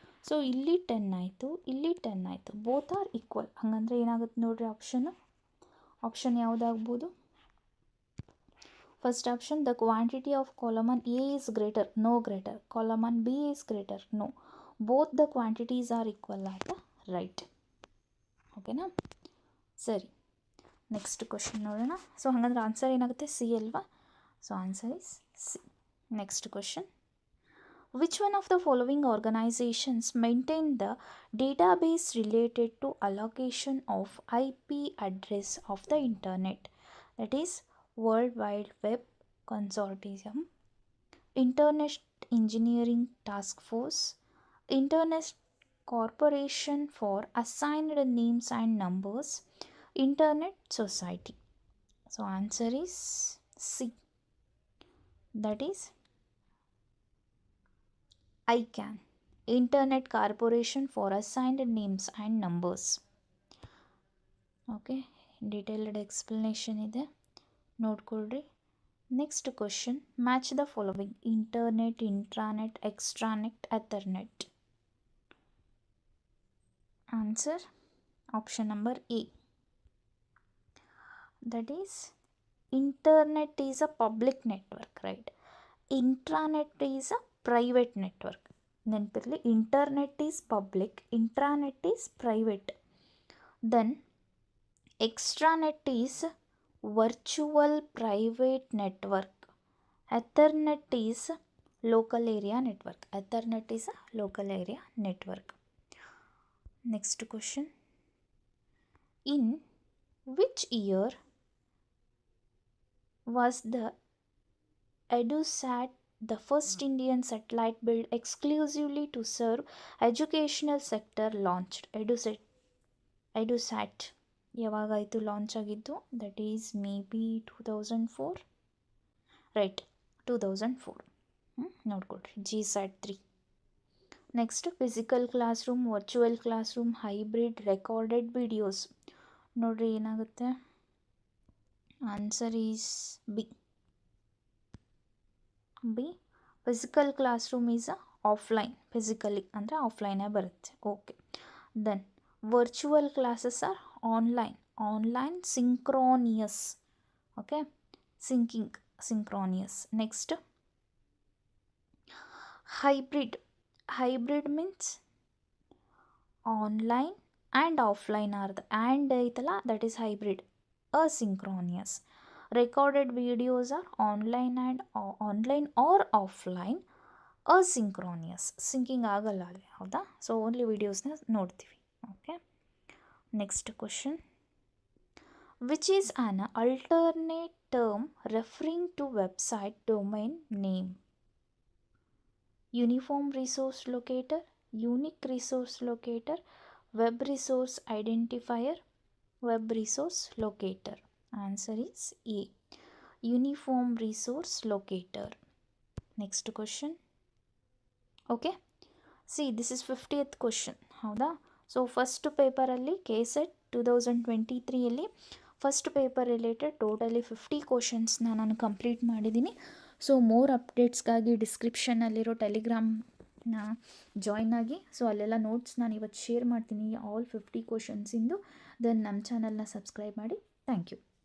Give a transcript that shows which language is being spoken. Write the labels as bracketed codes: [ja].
[kn] So ಇಲ್ಲಿ 10 ಆಯಿತು, ಇಲ್ಲಿ 10 ಆಯಿತು, [en] Both are equal. [kn] ಹಾಗಂದ್ರೆ ಏನಾಗುತ್ತೆ ನೋಡಿರಿ option ಯಾವುದಾಗ್ಬೋದು? [en] First option, the quantity of column A is greater, no greater. Column B is greater, no. Both the quantities are equal at the right. [kn] ಓಕೆನಾ? ಸರಿ, next question ನೋಡೋಣ. ಸೊ ಹಾಗಂದ್ರೆ answer ಏನಾಗುತ್ತೆ? C ಅಲ್ವಾ? [en] So answer is C. Next question. Which one of the following organizations maintain the database related to allocation of IP address of the internet? That is World Wide Web Consortium, Internet Engineering Task Force, Internet Corporation for Assigned Names and Numbers, Internet Society. So answer is C. That is ICANN, Internet Corporation for Assigned Names and Numbers. [kn] Okay, detailed explanation ಇದೆ, ನೋಡ್ಕೊಳ್ರಿ. Next question. [en] Match the following: internet, intranet, extranet, ethernet. Answer option number A. That is internet is a public network, right? Intranet is a private network. ನೆನಪಿರಲಿ, internet is public, intranet is private. Then extranet is virtual private network. Ethernet is local area network. Ethernet is a local area network. Next question. In which year was the EduSat the first Indian satellite built exclusively to serve educational sector launched? [kn] EduSat ಯಾವಾಗಾಯಿತು launch ಆಗಿದ್ದು? [en] That is may be 2004, right? [kn] 2004. [en] ನೋಡ್ಕೊಡ್ರಿ, GSAT-3. Next, physical class room, virtual class room, hybrid, recorded videos. [kn] ನೋಡ್ರಿ ಏನಾಗುತ್ತೆ? [en] Answer is B. Physical class room is offline, physically [kn] ಅಂದರೆ ಆಫ್ಲೈನೇ ಬರುತ್ತೆ. [en] Okay, then virtual classes are online synchronous. Okay, synchronous. Next hybrid means online and offline and ಐತಲ್ಲ, that is hybrid. asynchronous. Recorded videos are online or offline. [kn] asynchronous. Sinking ಆಗಲ್ಲ ಅಲ್ಲಿ, ಹೌದಾ? So only ವೀಡಿಯೋಸ್ನ ನೋಡ್ತೀವಿ. [en] Okay, next question. Which is an alternate term referring to website domain name? Uniform resource locator, unique resource locator, web resource identifier, web resource locator. Answer is A, uniform resource locator. Next question. Okay, see this is 50th question, ಹೌದಾ? [kn] So first ಪೇಪರಲ್ಲಿ KSET 2023ಯಲ್ಲಿ first paper related totally 50 ಕ್ವಶನ್ಸ್ನ ನಾನು complete ಮಾಡಿದ್ದೀನಿ. So more ಅಪ್ಡೇಟ್ಸ್ಗಾಗಿ ಡಿಸ್ಕ್ರಿಪ್ಷನ್ನಲ್ಲಿರೋ ಟೆಲಿಗ್ರಾಮ್ನ join ಆಗಿ. So ಅಲ್ಲೆಲ್ಲ notes ನಾನು ಇವತ್ತು share ಮಾಡ್ತೀನಿ, all 50 ಕ್ವಶನ್ಸಿಂದು. Then ನಮ್ಮ ಚಾನಲ್ನ ಸಬ್ಸ್ಕ್ರೈಬ್ ಮಾಡಿ. Thank you.